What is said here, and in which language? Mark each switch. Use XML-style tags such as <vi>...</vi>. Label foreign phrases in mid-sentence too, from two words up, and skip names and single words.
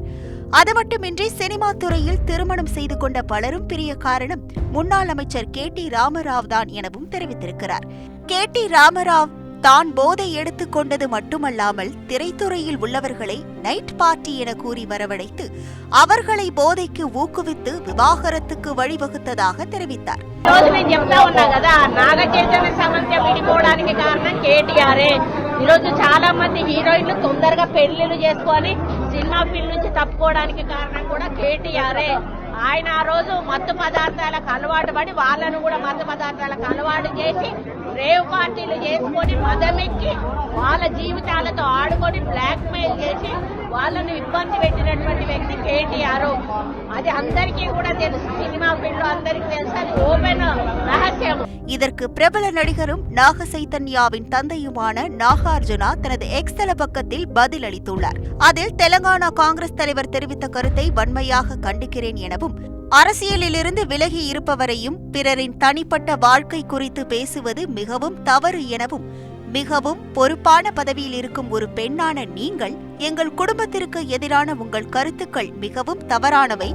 <ta>அது மட்டுமின்றி சினிமா துறையில் திருமணம் செய்து கொண்ட பலரும் பிரிய காரணம் முன்னாள் அமைச்சர் KT ராமராவ் தான் எனவும் தெரிவித்திருக்கிறார். KT ராமராவ் தான் போதை எடுத்துக் கொண்டது மட்டுமல்லாமல் திரைத்துறையில் உள்ளவர்களை</ta> <en>night party</en> <ta>என கூறி வரவழைத்து அவர்களை போதைக்கு ஊக்குவித்து விவாகரத்துக்கு வழிவகுத்ததாக தெரிவித்தார்.</ta> <te>ఈరోజు చాలా మంది హీరోయిన్లు తొందరగా పెళ్లిళ్ళు చేసుకొని</te> <en>cinema field</en> <te>నుంచి తప్పుకోవడానికి కారణం కూడా కేటీఆరే. ఆయన ఆ రోజు మత్తు పదార్థాలకు అలవాటు పడి వాళ్ళను కూడా మత్తు పదార్థాలకు అలవాటు చేసి</te> <en>rave parties</en> <te>చేసుకొని మదమెక్కి వాళ్ళ జీవితాలతో ఆడుకొని</te> <en>black mail</en> <te>చేసి వాళ్ళను ఇబ్బంది పెట్టినటువంటి వ్యక్తి కేటీఆర్. అది అందరికీ కూడా తెలుసు,</te> <en>cinema field</en> <te>లో అందరికీ తెలుసు, అది ఓపెన్ రహస్యం.</te> <ta>இதற்கு பிரபல நடிகரும் நாக சைத்தன்யாவின் தந்தையுமான நாகார்ஜுனா தனது எக்ஸ்தல பக்கத்தில் பதில் அளித்துள்ளார். அதில் தெலங்கானா காங்கிரஸ் தலைவர் தெரிவித்த கருத்தை வன்மையாக கண்டிக்கிறேன் எனவும், அரசியலிலிருந்து விலகி இருப்பவரையும் பிறரின் தனிப்பட்ட வாழ்க்கை குறித்து பேசுவது மிகவும் தவறு எனவும், மிகவும் பொறுப்பான பதவியில் இருக்கும் ஒரு பெண்ணான நீங்கள் எங்கள் குடும்பத்திற்கு எதிரான உங்கள் கருத்துக்கள் மிகவும் தவறானவை.</ta>